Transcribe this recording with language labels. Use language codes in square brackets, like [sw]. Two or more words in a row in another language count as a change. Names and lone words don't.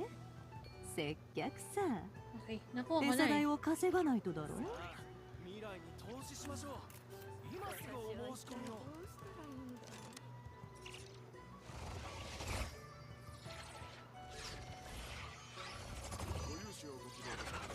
[ja] 接客さ。 [tl] Okay, nakuha ko [ja] 餌 [tl] na eh. [ja] 代を稼がないとだろう。未来に投資しましょう。今すぐお申し込みを。ご融資をご希望ですか？